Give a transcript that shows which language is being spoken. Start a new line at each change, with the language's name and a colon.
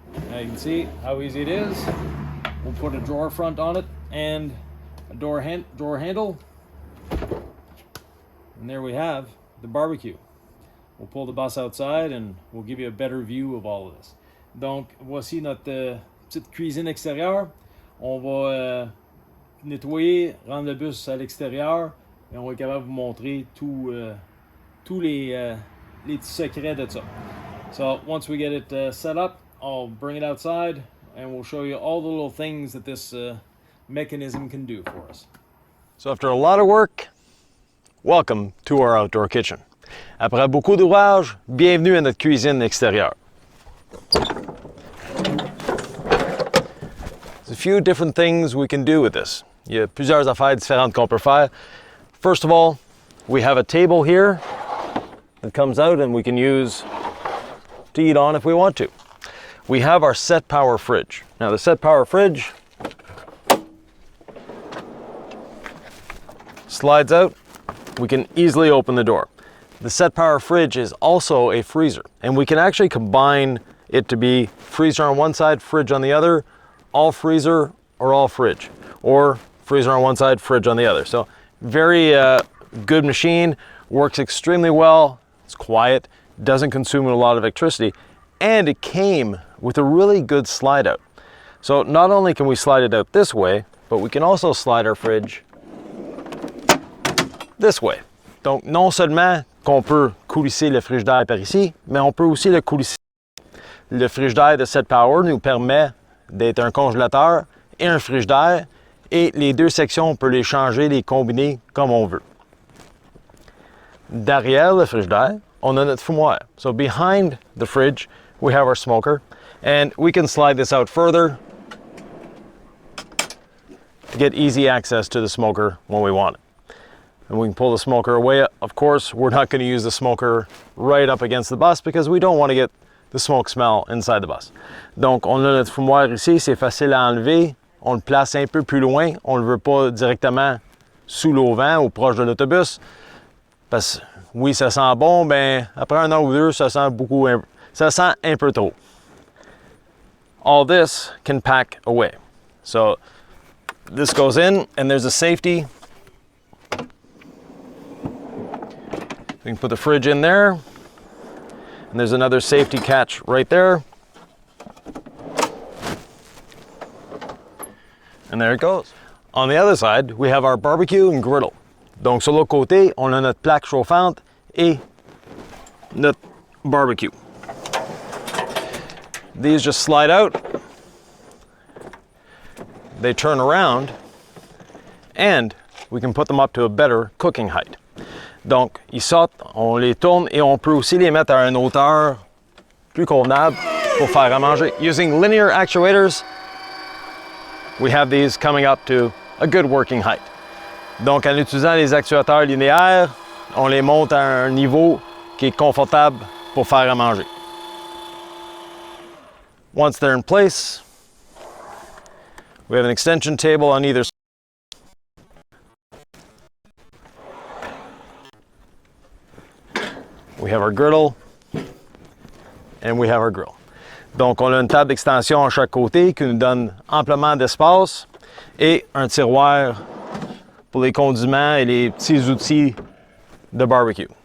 English: Now you can see how easy it is. We'll put a drawer front on it and a drawer handle. And there we have the barbecue. We'll pull the bus outside and we'll give you a better view of all of this.
French: Donc, voici notre petite cuisine extérieure. On va nettoyer, rendre le bus à l'extérieur et on va être capable de vous montrer tous les petits secrets de ça.
English: So, once we get it set up, I'll bring it outside and we'll show you all the little things that this mechanism can do for us. So after a lot of work, welcome to our outdoor kitchen.
French: Après beaucoup d'ouvrage, bienvenue à notre cuisine extérieure.
English: There's a few different things we can do with this.
French: Il y a plusieurs affaires différentes qu'on peut faire.
English: First of all, we have a table here that comes out and we can use to eat on if we want to. We have our set power fridge. Now the set power fridge slides out. We can easily open the door. The set power fridge is also a freezer, and we can actually combine it to be freezer on one side, fridge on the other, all freezer or all fridge, or freezer on one side, fridge on the other. So very good machine, works extremely well, it's quiet, doesn't consume a lot of electricity, and it came with a really good slide out. So not only can we slide it out this way, but we can also slide our fridge this way.
French: Donc non seulement qu'on peut coulisser le frigidaire par ici, mais on peut aussi le coulisser. Le frigidaire de cette power nous permet d'être un congélateur et un frigidaire, et les deux sections, on peut les changer, les combiner comme on veut. Derrière le frigidaire, on a notre fumoir.
English: So behind the fridge, we have our smoker, and we can slide this out further to get easy access to the smoker when we want it. And we can pull the smoker away. Of course, we're not going to use the smoker right up against the bus because we don't want to get the smoke smell inside the bus.
French: Donc, on a notre fumoir ici, c'est facile à enlever. On le place un peu plus loin. On ne le veut pas directement sous l'auvent ou proche de l'autobus. Parce que oui, ça sent bon, mais après un an ou deux, ça sent un peu trop.
English: All this can pack away. So, this goes in and there's a safety. We can put the fridge in there, and there's another safety catch right there. And there it goes. On the other side, we have our barbecue and griddle.
French: Donc sur l'autre côté, on a notre plaque chauffante et notre barbecue.
English: These just slide out. They turn around, and we can put them up to a better cooking height.
French: Donc, ils sortent, on les tourne et on peut aussi les mettre à une hauteur plus convenable pour faire à manger.
English: Using linear actuators, we have these coming up to a good working height.
French: Donc, en utilisant les actuateurs linéaires, on les monte à un niveau qui est confortable pour faire à manger.
English: Once they're in place, we have an extension table on either side. We have our griddle, and we have our grill.
French: Donc, on a une table d'extension à chaque côté qui nous donne amplement d'espace et un tiroir pour les condiments et les petits outils de barbecue.